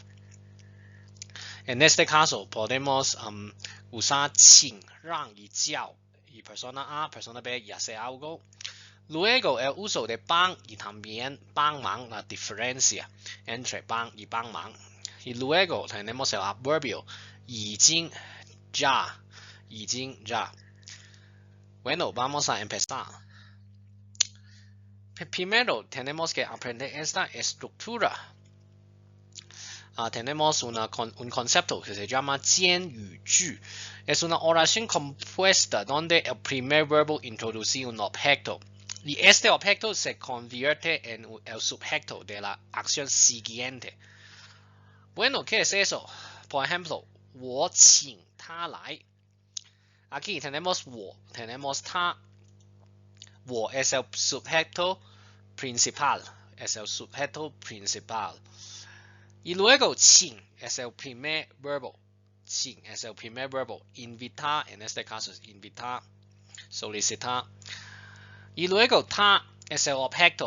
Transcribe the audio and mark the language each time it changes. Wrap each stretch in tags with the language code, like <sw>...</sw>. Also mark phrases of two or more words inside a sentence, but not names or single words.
<es>En este caso podemos usar 请, 让 y 叫, y persona A, persona B y hace algo. Luego el uso de 帮 y también 帮忙, la diferencia entre 帮 y 帮忙. Y luego tenemos el adverbio 已经 ya, 已经 ya. Bueno, vamos a empezar. Primero tenemos que aprender esta estructura. Tenemos un concepto que se llama 间语句. Es una oración compuesta donde el primer verbo introduce un objeto y este objeto se convierte en el sujeto de la acción siguiente. Bueno, ¿qué es eso? Por ejemplo,</es> <zh>我请他来.</zh> <es>Aquí tenemos 我, tenemos 他. 我 es el sujeto principal. Es el sujeto principal. Y luego 请 es el primer verbo. 请 es el primer verbo. Invitar, en este caso es invitar, solicitar. Y luego 他 es el objeto.</es>